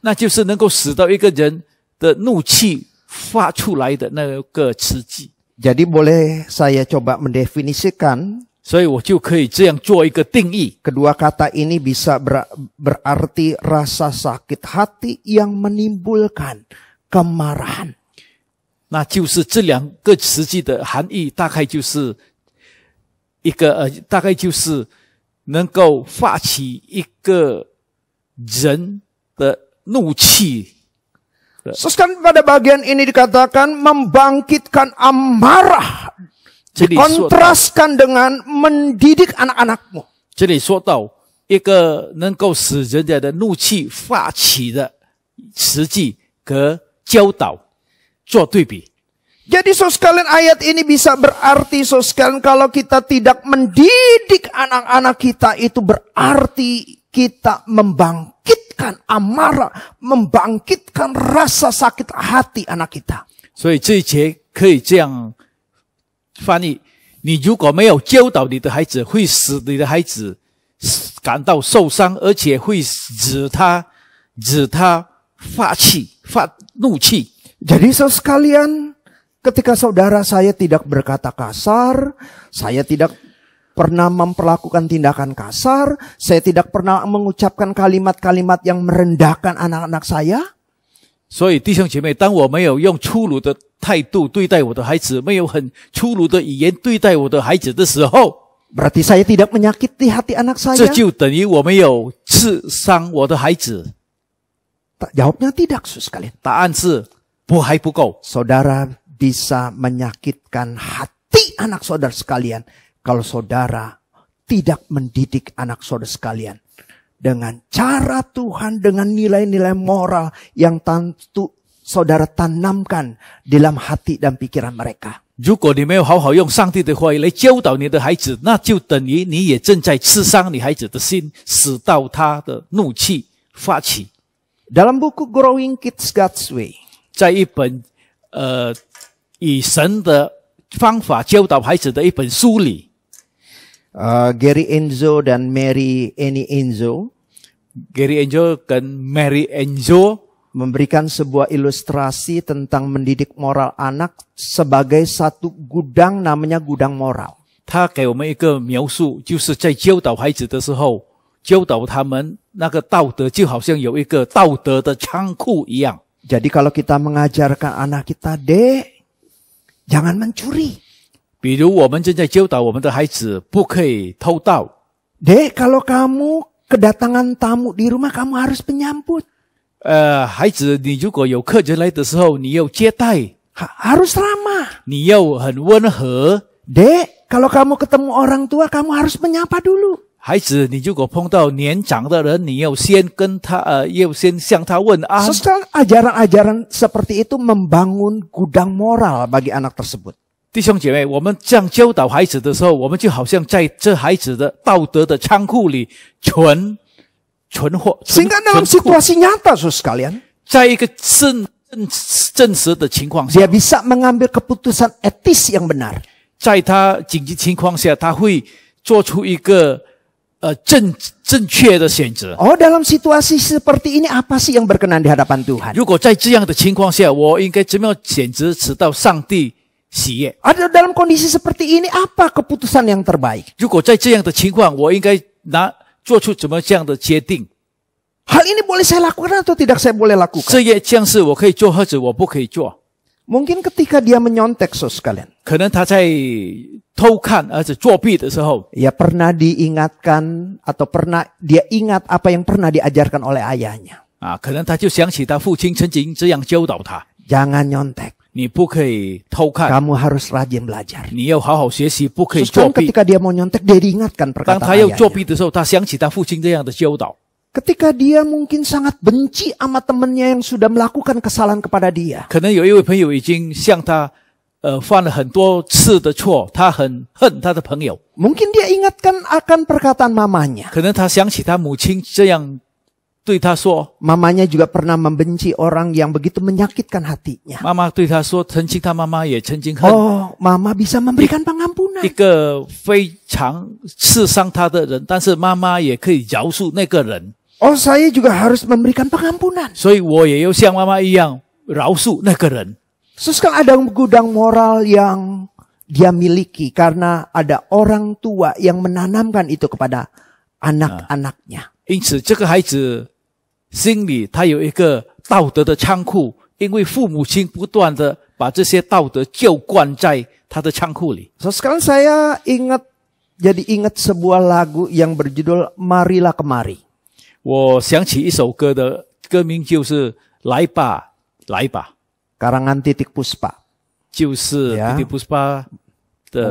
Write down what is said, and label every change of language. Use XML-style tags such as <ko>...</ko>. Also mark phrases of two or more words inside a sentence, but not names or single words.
<zh>那就是能够使到一个人的怒气发出来的那个词句。</zh> <id>Jadi boleh saya coba mendefinisikan.</id> <zh>所以我就可以这样做一个定义。</zh> <id>Kedua kata ini bisa berarti rasa sakit hati yang menimbulkan kemarahan.</id> <zh>那就是这两个词句的含义，大概就是大概就是能够发起一个人的怒气。</zh> <id>Terus kan pada bagian ini dikatakan membangkitkan amarah.</id> <zh>这里说到，</zh> <id>Kontraskan dengan mendidik anak-anakmu.</id> <zh>这里说到一个能够使人家的怒气发起的词句和教导做对比。</zh> <id>Jadi saudara sekalian ayat ini bisa berarti saudara sekalian kalau kita tidak mendidik anak-anak kita itu berarti kita membangkitkan amarah, membangkitkan rasa sakit hati anak kita.</id> <zh>所以这一节可以这样翻译：你如果没有教导你的孩子，会使你的孩子感到受伤，而且会惹他发怒气。</zh> <id>Jadi saudara sekalian, ketika saudara saya tidak berkata kasar, saya tidak pernah memperlakukan tindakan kasar, saya tidak pernah mengucapkan kalimat-kalimat yang merendahkan anak-anak saya.</id> <zh>所以弟兄姐妹，当我没有用粗鲁的态度对待我的孩子，没有很粗鲁的语言对待我的孩子的时候，</zh> <id>Berarti saya tidak menyakiti hati anak</id> <zh>这</zh> <id>saya.</id> <zh>就等于我没有刺伤我的孩子。</zh> <id>Jawabnya tidak, saudara sekalian.</id> <zh>答案是还不够。</zh> <id>Saudara bisa menyakitkan hati anak saudara sekalian kalau saudara tidak mendidik anak saudara sekalian dengan cara Tuhan, dengan nilai-nilai moral yang tentu saudara tanamkan dalam hati dan pikiran mereka.</id> <zh>如果你没有好好用上帝的话语来教导你的孩子，那就等于你也正在刺伤你孩子的心，使到他的怒气发起。</zh> <id>Dalam buku Growing Kids God's Way,</id> <zh>在一本以神的方法教导孩子的一本书里，</zh> <id>Gary Enzo dan Mary Annie Enzo</id> <zh>Gary Enzo 跟 Mary Enzo</zh> <id>memberikan sebuah ilustrasi tentang mendidik moral anak sebagai satu gudang, namanya gudang moral.</id> <zh>他给我们一个描述，就是在教导孩子的时候，教导他们那个道德，就好像有一个道德的仓库一样。</zh> <id>Jadi kalau kita mengajarkan anak kita, Dek, jangan mencuri.</id> <zh>比如我们正在教导我们的孩子不可以偷盗。</zh> <id>Dek, kalau kamu kedatangan tamu di rumah, kamu harus menyambut.</id> <zh>孩子，你如果有客人来的时候，你要接待，</zh> <id>Harus ramah.</id> <zh>你要很温和。</zh> <id>Dek, kalau kamu ketemu orang tua, kamu harus menyapa dulu.</id> <zh>孩子，你如果碰到年长的人，你要先跟他要先向他问安。</zh> <id>Sekarang ajaran-ajaran seperti itu membangun gudang moral bagi anak tersebut.</id> <zh>弟兄姐妹，我们这样教导孩子的时候，我们就好像在这孩子的道德的仓库里存货。</zh> <id>Sehingga dalam situasi nyata, saudara sekalian,</id> <zh>在一个真实的情况下，</zh> <id>dia bisa mengambil keputusan etis yang benar.</id> <zh>在他紧急情况下，他会做出一个正确的选择。</zh> <id>Oh, dalam situasi seperti ini apa sih yang berkenan di hadapan Tuhan?</id> <zh>如果在这样的情况下，我应该怎么样选择使到上帝喜悦？</zh> <id>Ada dalam kondisi seperti ini apa keputusan yang terbaik?</id> <zh>如果在这样的情况，我应该做出怎么这样的决定？</zh> <id>Hal ini boleh saya lakukan atau tidak saya boleh lakukan?</id> <zh>这样是我可以做，或者我不可以做。</zh> <id>Mungkin ketika dia menyontek, saudara sekalian,</id> <zh>可能他在偷看儿子作弊的时候，</zh> <id>ya pernah diingatkan atau pernah dia ingat apa yang pernah diajarkan oleh ayahnya.</id> <zh>啊，可能他就想起他父亲曾经这样教导他：</zh> <id>Jangan nyontek,</id> <zh>你不可以偷看，</zh> <id>kamu harus rajin belajar.</id> <zh>你要好好学习，不可以</zh> <id>Terus</id> <zh>作弊。</zh> <id>ketika dia mau nyontek, dia diingatkan</id> <zh>当</zh> <id>perkataan</id> <zh>他要作</zh> <id>ayahnya.</id> <zh>弊的时候，他想起他父亲这样的教导。</zh> <id>Ketika dia mungkin sangat benci sama temannya yang sudah melakukan kesalahan kepada dia.</id> <zh>可能有一位朋友已经向他犯了很多次的错，他很恨他的朋友。</zh> <id>Mungkin dia ingatkan akan perkataan mamanya.</id> <zh>可能他想起他母亲这样对他说，</zh> <id>Mamanya juga pernah membenci orang yang begitu menyakitkan hatinya.</id> <zh>妈妈对他说，曾经他妈妈也曾经恨</zh> <id>Oh, mama bisa memberikan pengampunan.</id> <zh>一个非常刺伤他的人，但是妈妈也可以饶恕那个人，</zh> <id>Oh, saya juga harus memberikan pengampunan.</id> <zh>所以我也要像妈妈一样饶恕那个人。</zh> <id>Sekarang ada gudang moral yang dia miliki karena ada orang tua yang menanamkan itu kepada anak-anaknya.</id> <zh>因此，这个孩子心里他有一个道德的仓库，因为父母亲不断的把这些道德浇灌在他的仓库里。</zh> <id>So sekarang saya jadi ingat sebuah lagu yang berjudul Marilah Kemari.</id> <zh>我想起一首歌的歌名就是“来吧，来吧</zh> <id>Karangan Titik Puspa. ”，</id> <zh>就是呀 Titi Puspa 的</zh>